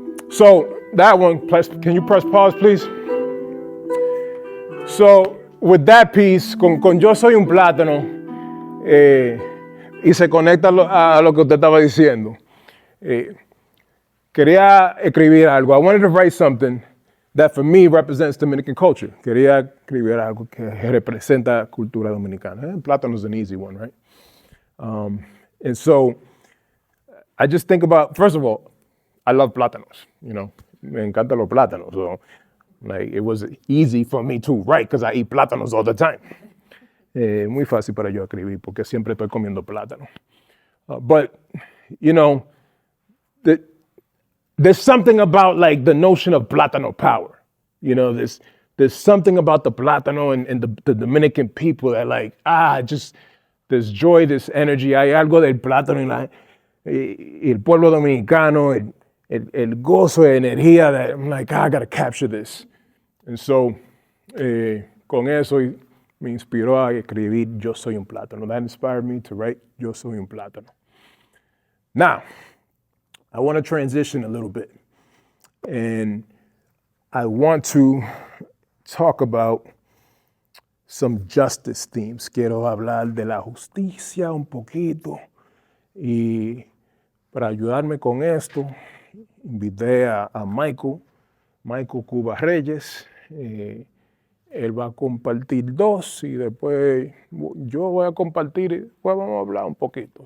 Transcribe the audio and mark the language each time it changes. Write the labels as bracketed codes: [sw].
[en] So that one, can you press pause, please? So with that piece, [es] con Yo soy un plátano, y se conecta a lo que usted estaba diciendo. Quería escribir algo. [en] I wanted to write something that for me represents Dominican culture. [es] Quería escribir algo que representa cultura dominicana. [en] Plátano is an easy one, right? And so I just think about, first of all, I love plátanos, you know. [es] Me encantan los plátanos. [en] So, like, it was easy for me to write because I eat plátanos all the time. [es] Muy fácil para yo escribir porque siempre estoy comiendo plátano. [en] But, you know, there's something about like the notion of plátano power. You know, there's something about the plátano and the Dominican people that like, just there's joy, this energy. [es] Hay algo del plátano y el pueblo dominicano, el gozo de energía [en] that I'm like, I gotta capture this. And so, [es] con eso me inspiró a escribir Yo soy un plátano. [en] That inspired me to write Yo soy un plátano. Now, I want to transition a little bit. And I want to talk about some justice themes. [es] Quiero hablar de la justicia un poquito. Y para ayudarme con esto, invité a Michael Cuba Reyes. Él va a compartir 2 y después yo voy a compartir y después vamos a hablar un poquito.